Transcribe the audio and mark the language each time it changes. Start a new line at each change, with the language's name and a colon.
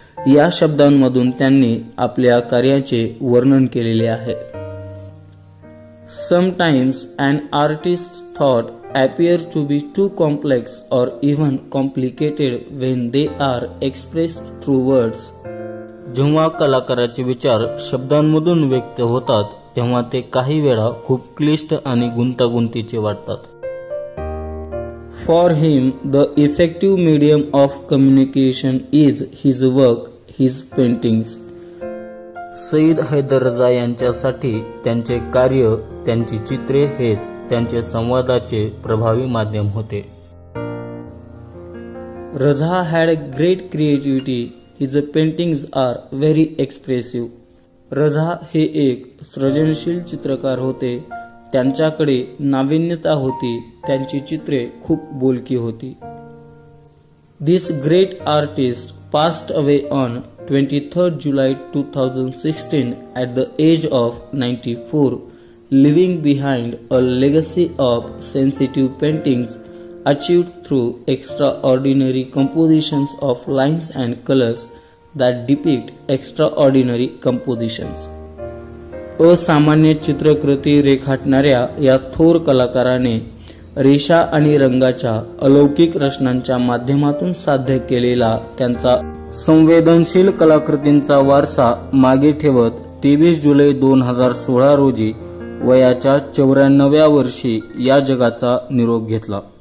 Marathi: या शब्दांमधून त्यांनी आपल्या कार्याचे वर्णन केलेले आहे.
English: Sometimes an artist's thought appear to be too complex or even complicated when they are expressed through words.
Marathi: जेव्हा कलाकाराचे विचार शब्दांमधून व्यक्त होतात तेव्हा ते काही वेळा खूप क्लिष्ट आणि गुंतागुंतीचे वाटतात.
English: For him, the effective medium of communication is his work, his paintings.
Marathi: Saeed Haider रजा यांच्यासाठी त्यांचे कार्य, त्यांची चित्रे हेच त्यांचे संवादाचे प्रभावी माध्यम होते.
English: Raza had great creativity. His paintings are very expressive.
Marathi: रजा हे एक सृजनशील चित्रकार होते. त्यांच्याकडे नाविन्यता होती. त्यांची चित्रे खूप बोलकी होती.
English: This great artist passed away on 23rd July 2016 at the age of 94, leaving behind a legacy of sensitive paintings achieved through extraordinary compositions of lines and colors that depict extraordinary compositions.
Marathi: असामान्य चित्रकृती रेखाटणाऱ्या या थोर कलाकाराने रेषा आणि रंगाच्या अलौकिक रचनांच्या माध्यमातून साध्य केलेला त्यांचा संवेदनशील कलाकृतींचा वारसा मागे ठेवत 23 जुलै 2016 रोजी वयाच्या 94व्या वर्षी या जगाचा निरोप घेतला.